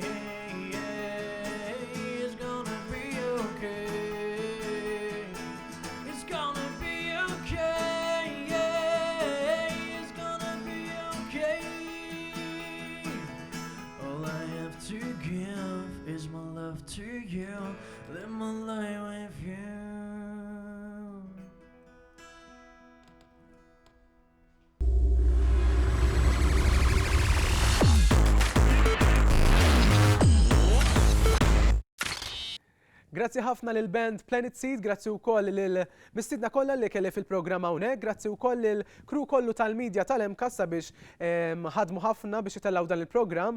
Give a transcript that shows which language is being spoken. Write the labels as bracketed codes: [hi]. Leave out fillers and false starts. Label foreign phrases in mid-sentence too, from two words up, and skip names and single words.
[en] Yeah. It's gonna be okay. It's gonna be okay. It's gonna be okay. All I have to give is my love to you. Live my life with you. [mt] Grazzi ħafna lil band Planet Seed, grazzi wkoll lil mistidna kollha li kelli fil-programm hawnhekk, grazzi wkoll lil crew kollu tal-medja tal-MKAS biex ħadmu ħafna biex jitellaw dan il-programm.